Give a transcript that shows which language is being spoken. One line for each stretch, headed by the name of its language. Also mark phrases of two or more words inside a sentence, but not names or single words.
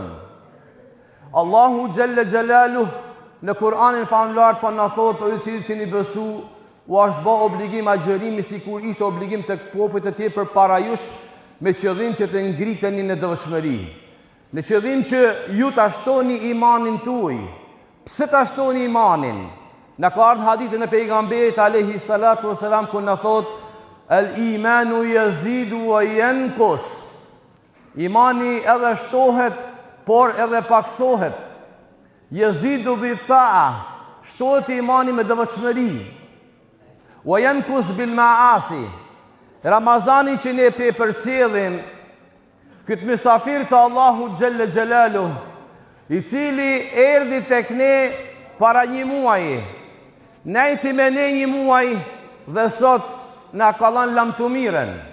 Albanian: Allahu
Arabic: جل جلاله
Albanian: në Kur'anin famlar po na thotë, o ju që keni besu, u është bë obligim agjërimi sikur ishte obligim tek popujt e tjerë përpara jush, me qëllim që të ngriteni në devotshmëri, në qëllim që ju ta shtoni imanin tuaj. Pse ta shtoni imanin? Në ka ardhur hadithin e pejgamberit
Arabic: عليه الصلاة والسلام
Albanian: ku na thot
Arabic: الإيمان يزيد وينقص.
Albanian: Imani edhe shtohet, por edhe paksohet.
Arabic: يزيد بطاعة,
Albanian: shtohet imani me devotshmëri.
Arabic: وينقص بالمعاصي.
Albanian: Ramazani që ne pe përcjellim këtë mysafir të Allahu
Arabic: جل جلاله,
Albanian: i cili erdhi tek ne para një muaji, nejti me ne një muaj dhe sot na ka dhënë lamtumiren.